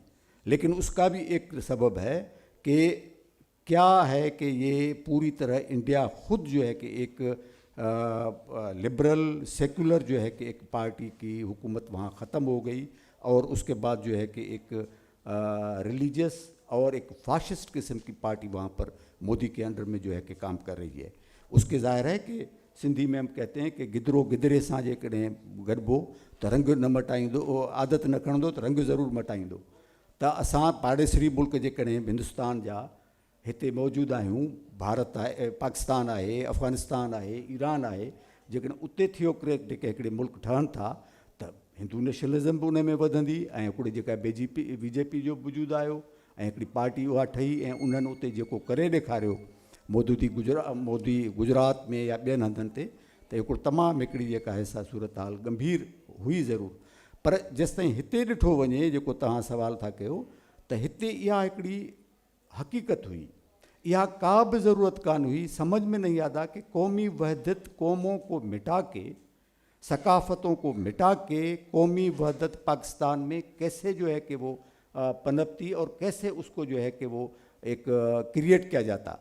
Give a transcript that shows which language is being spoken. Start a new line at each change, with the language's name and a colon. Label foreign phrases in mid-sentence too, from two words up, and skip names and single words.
Urdu: لیکن اس کا بھی ایک سبب ہے کہ کیا ہے کہ یہ پوری طرح انڈیا خود جو ہے کہ ایک
English: لبرل سیکولر
Urdu: جو ہے کہ ایک پارٹی کی حکومت وہاں ختم ہو گئی اور اس کے بعد جو ہے کہ ایک ریلیجس اور ایک فاشسٹ قسم کی پارٹی وہاں پر مودی کے انڈر میں جو ہے کہ کام کر رہی ہے. اس کے ظاہر ہے کہ سندھی میں ہم کہتے ہیں کہ
Sindhi: گدرو گدرے ساں جے ڪڏهن گڏبو تہ رنگ نہ مٽائيندو عادت نہ ڪڙندو تہ رنگ ضرور مٽائيندو. त असां पाड़ेसरी मुल्क जेकॾहिं हिंदुस्तान जा हिते मौजूदु आहियूं भारत आहे पाकिस्तान आहे अफ़गानिस्तान आहे ईरान आहे जेकॾहिं उते थियोक्रेटिक हिकिड़े मुल्क ठहनि था त हिंदू नेशनलिज़म बि उन में वधंदी ऐं हिकिड़ी जेका बीजेपी जो वजूदु आयो ऐं हिकिड़ी पार्टी उहा ठही ऐं उन्हनि उते जेको करे ॾेखारियो मोदी गुजरात में या ॿियनि हंधनि ते त हिकिड़ो तमामु हिकिड़ी जेका हिसा सूरत हाल गंभीर हुई ज़रूरु. पर जेसिताईं हिते ॾिठो वञे जेको तव्हां सवाल था कयो त हिते इहा हिकिड़ी हक़ीक़त हुई. इहा का भी ज़रूरत कान हुई.
Urdu: سمجھ میں نہیں آتا کہ قومی وحدت قوموں کو مٹا کے ثقافتوں کو مٹا کے قومی وحدت پاکستان میں کیسے جو ہے کہ وہ پنپتی اور کیسے اسکو جو ہے کہ وہ ایک کریئیٹ کیا جاتا.